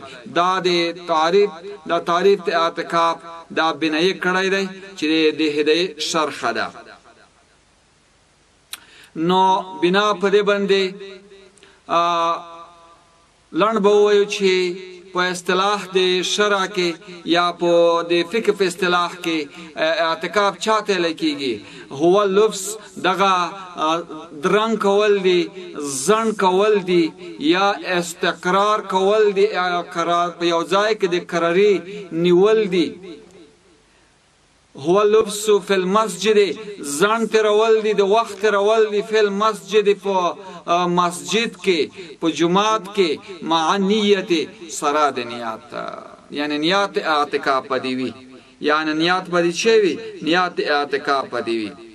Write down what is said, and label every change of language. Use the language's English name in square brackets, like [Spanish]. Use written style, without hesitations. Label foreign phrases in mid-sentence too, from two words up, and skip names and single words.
[Pashto] دا د تعریف د اعتکاف دا بنایه کړی دی چې د هدایه شرح ده. نو بنا په دې باندې لنډ به ووایو چې په اصطلاح د شرع کې یا په د فقه په اصطلاح کې اعتکاف چاته ویل کیږي؟ [Arabic] هو لبس، [Pashto] دغه درنګ کول دی، ځنډ کول دی، یا استقرار کول دی، قرار په یو ځای کې د قراري نیول دی. [Arabic] هو لبس فی المسجد، [Pashto] ځان تیرول دی، د وخت تیرول دی، [Arabic] فی المسجد [Pashto] په مسجد کې، په جماعت کې، مع نیت سره د نیت، یعنی نیت اعتکاف پدې وي، یعنی نیت پدې شي وي، نیت اعتکاف پدې وي.